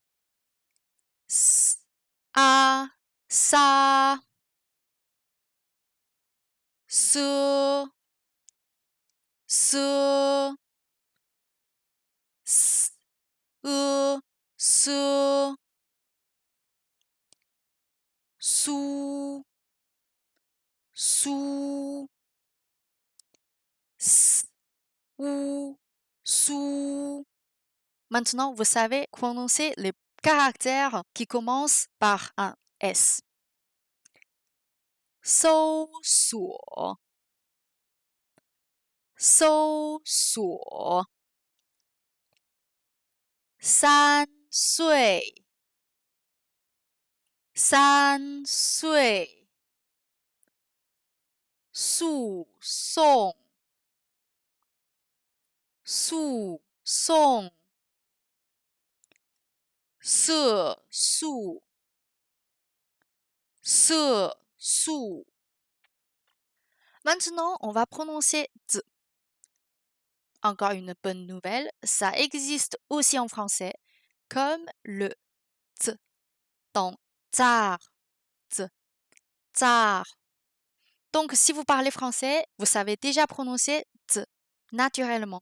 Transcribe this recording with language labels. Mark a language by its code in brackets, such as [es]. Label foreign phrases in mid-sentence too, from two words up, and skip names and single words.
[fr] a, ça, ce, ce, ce, sou, sou, ou, sou. Maintenant, vous savez prononcer les caractères qui commencent par un S. [zh] 搜索，搜索，三岁，三岁，诉讼，诉讼，色素，色素。 [fr] Maintenant, on va prononcer z. Encore une bonne nouvelle, ça existe aussi en français, comme le t dans tsar, t, tsar. Donc, si vous parlez français, vous savez déjà prononcer t naturellement.